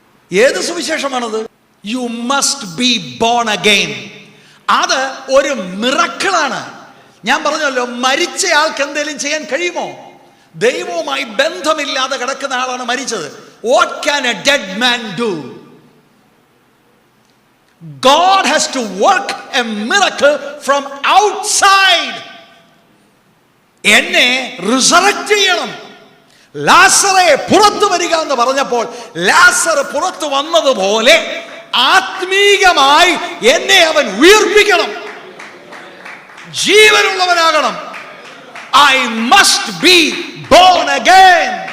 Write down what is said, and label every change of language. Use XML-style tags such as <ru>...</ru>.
<ml>ഏത് സുവിശേഷമാണത്?</ml> <en>You must be born again.</en> <ml>അത് ഒരു മിറക്കിളാണ്. ഞാൻ പറഞ്ഞല്ലോ, മരിച്ച ആൾക്ക് എന്തെങ്കിലും ചെയ്യാൻ കഴിയുമോ? ദൈവവുമായി ബന്ധമില്ലാതെ കിടക്കുന്ന ആളാണ് മരിച്ചത്.</ml> <en>What can a dead man do? God has to work a miracle from outside.</en> <ml>എന്നെ റിസറക്റ്റ് ചെയ്യണം. ലാസറെ പുറത്തു വരിക എന്ന് പറഞ്ഞപ്പോൾ ലാസർ പുറത്തു വന്നതുപോലെ ആത്മീകമായി എന്നെ അവൻ ഉയർപ്പിക്കണം, ജീവനുള്ളവനാകണം.</ml> <en>I must be born again.</en>